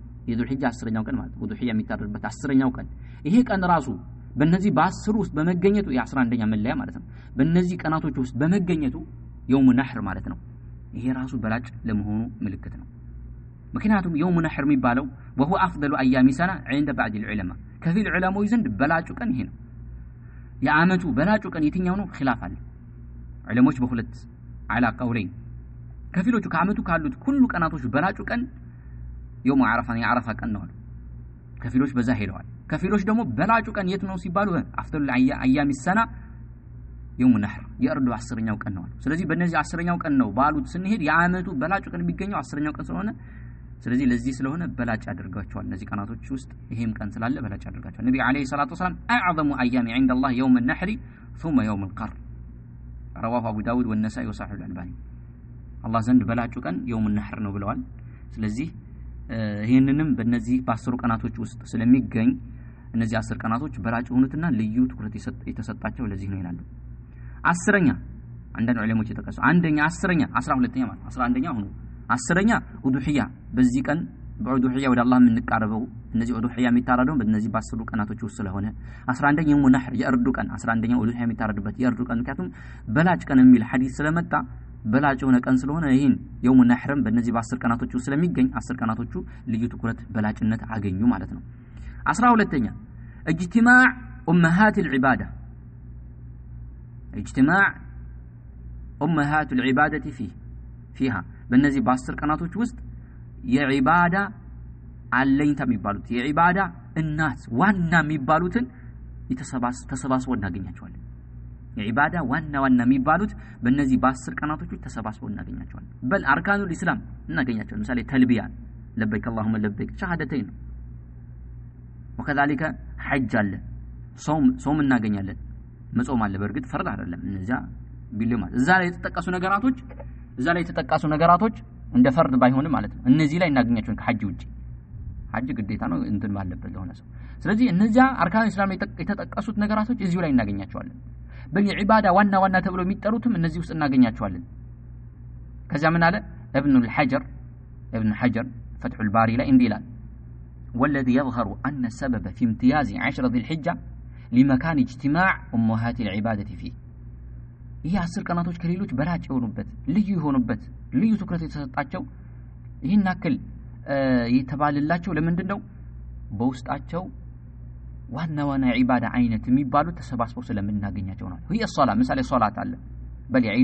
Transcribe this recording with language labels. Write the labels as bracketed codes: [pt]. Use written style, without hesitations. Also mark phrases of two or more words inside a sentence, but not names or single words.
[am] የዙል ሒጃ 10ኛው ቀን ማለት ውዱህያ የሚታረድበት 10ኛው ቀን ይሄ ቀን ራሱ በእነዚህ በ10 ውስጥ በመገኘቱ የ11ኛ መለያ ማለት ነው በእነዚህ ቀናቶች ውስጥ በመገኘቱ [ar] يوم النحر [am] ማለት ነው ይሄ ራሱ በላጭ ለመሆኑ ምልክት ነው ምክንያቱም [ar] يوم النحر [am] የሚባለው [ar] وهو افضل ايام سنه عند بعض العلماء [am] ከፊል ዑለማዎች ዘንድ በላጩ ቀን ይሄ ነው የዓመቱ በላጩ ቀን የትኛው ነው ኺላፍ አለ ዑለሞች በሁለት [ar] على قولين [am] ከፊሎቹ ከዓመቱ ካሉት ሁሉ ቀናቶች በላጩ ቀን [ar] يوم عرفة [am] የዓረፋ ቀን ነው ከፊሎች በዛ ሄደዋል ከፊሎች ደግሞ በላጩ ቀን የት ነው ሲባሉ [ar] أفضل أيام السنة يوم النحر [am] የእርዱ 10ኛው ቀን ነው ስለዚህ በእነዚህ 10ኛው ቀን ነው ባሉት ስንሄድ የዓመቱ በላጩ ቀን የሚገኘው 10ኛው ቀን ስለሆነ ስለዚህ ለዚህ ስለሆነ በላጭ አድርጋቸዋል እነዚህ ቀናቶች ውስጥ ይሄም ቀን ስላለ በላጭ አድርጋቸዋል ነብዩ [ar] عليه الصلاة والسلام اعظم ايام عند الله يوم النحر ثم يوم القر رواه ابو داود والنسائي وصححه الالباني [am] الله ዘንድ በላጩ ቀን [ar] يوم النحر [am] ነው ብለዋል ስለዚህ ይሄንንም በእነዚህ በ10 ቀናቶች ውስጥ ስለሚገኝ እነዚህ 10 ቀናቶች በላጭ ሆኑትና ልዩ ትኩረት የተሰጣቸው ለዚህ ነው ይላሉ 10ኛ አንደኛ ዑለሞች የተቀሰው አንደኛ 10ኛ 12ኛ ማለት 11ኛ ሆኖ 10ኛ ኡዱህያ በዚህ ቀን በኡዱህያ ወደ አላህ የምንቃረበው እነዚህ ኡዱህያ የሚታረደው በእነዚህ በ10 ቀናቶች ውስጥ ስለሆነ 11ኛ [ar] يوم النحر [am] የእርዱ ቀን 11ኛው ኡዱህያ የሚታረድበት የእርዱ ቀን ምክንያቱም በላጭ ቀን የሚል ሐዲስ ስለመጣ በላጭ ሆነ ቀን ስለሆነ ይሄን [ar] يوم النحر [am] በእነዚህ በ10 ቀናቶች ውስጥ ስለሚገኝ 10 ቀናቶቹ ልዩ ትኩረት በላጭነት አገኙ ማለት ነው 12ኛ [ar] اجتماع امهات العباده اجتماع امهات العباده فيها [am] በእነዚህ በ10 ቀናቶች ውስጥ የዒባዳ አለኝታ የሚባሉት የዒባዳ እናት ዋና የሚባሉትን ተሰባስበው እናገኛቸዋለን የዒባዳ ዋና የሚባሉት በእነዚህ በ10 ቀናቶች ውስጥ ተሰባስበው እናገኛቸዋለን በል [ar] أركان الإسلام [am] እናገኛቸዋለን ለምሳሌ ተልቢያ [ar] لبيك اللهم لبيك [am] ሸሃደተይን [ar] وكذلك حج [am] አለ ጾም እናገኛለን መጾም አለ በርግጥ ፈርድ አይደለም እነዚያ ቢልማ እዛ ላይ የተጠቀሱ ነገራቶች እንደ ፈርድ ባይሆንም ማለት ነው እነዚህ ላይ እናገኛቸውን ከሐጅ ውጪ ሐጅ ግዴታ ነው እንትን ባለበት ለሆነ ሰው ስለዚህ እነዚያ [ar] أركان الإسلام [am] የተጠቀሱት ነገራቶች እዚሁ ላይ እናገኛቸዋለን በዒባዳ ዋና ተብሎ የሚጠሩትም እነዚህ ውስጥ እናገኛቸዋለን ከዛ ምን አለ ابن حجر فتح الباري ላይ እንዲህ ይላል [ar] والذي يظهر أن السبب في امتياز 10 ذي الحجة لمكان اجتماع أمهات العبادة فيه [am] ይሄ 10 ቀናቶች ከሌሎች በላጭ የሆኑበት ልዩ ትኩረት የተሰጣቸው ይሄን አክል የተባለላቸው ለምንድነው በውስጣቸው ዋና ዒባዳ አይነት የሚባሉ ተሰባስበው ስለምናገኛቸው ነው ይሄ ሶላት ምሳሌ ሶላት አለ በልዒድ